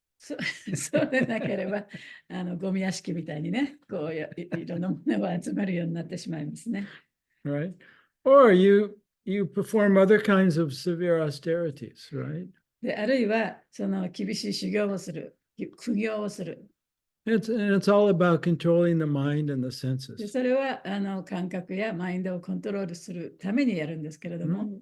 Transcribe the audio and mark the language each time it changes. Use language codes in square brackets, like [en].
[ja] そうでなければ、ゴミ屋敷みたいにね、こういろんなものを集めるようになってしまいますね。 [en] right? Or you perform other kinds of severe austerities, right? [ja] で、あるいは、その厳しい修行をする、苦行をする。 [en] It's all about controlling the mind and the [ja] で、 [en] senses. [ja] それは感覚やマインドをコントロールするためにやるんですけれども、